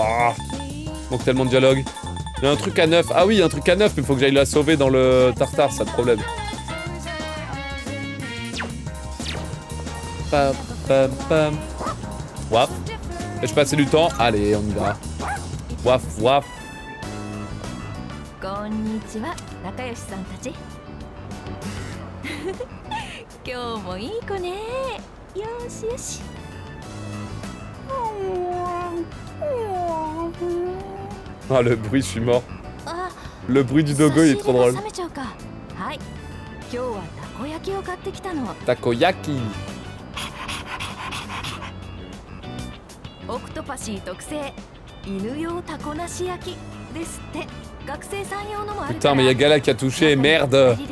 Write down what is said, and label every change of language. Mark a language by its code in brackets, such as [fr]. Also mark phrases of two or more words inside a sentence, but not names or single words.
[fr] Manque tellement de dialogue. Il y a un truc à 9. Ah oui, il y a un truc à 9, mais il faut que j'aille la sauver dans le tartare, c'est le problème. Pam, pam, pam. Waf. Vais-je passer du temps? Allez, on y va. Waf, waf. [ja] こんにちは、仲良しさんたち. 今日もいい子ね。よしよし。 [fr] Ah, le bruit, je suis mort. Le bruit du dogo, il est trop drôle. Takoyaki. Putain, mais y'a Gala qui a touché, merde.